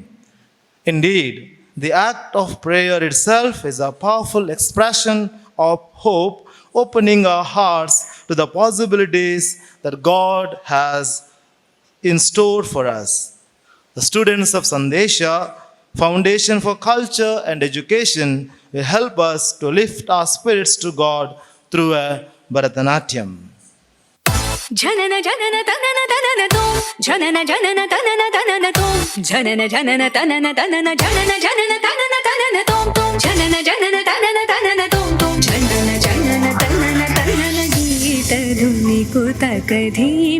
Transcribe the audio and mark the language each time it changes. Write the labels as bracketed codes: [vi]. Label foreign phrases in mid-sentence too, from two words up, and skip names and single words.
[en] Indeed, the act of prayer itself is a powerful expression of hope, opening our hearts to the possibilities that God has in store for us. The students of Sandesha, Foundation for Culture and Education, will help us to lift our spirits to God through a Bharatanatyam. Janana janana tanana tanana tom, janana janana tanana tanana tom, janana janana tanana tanana janana janana tanana tanana tom tom, janana janana tanana tanana tom tom, janana janana tanana tanana geeta dhuni ko takadhim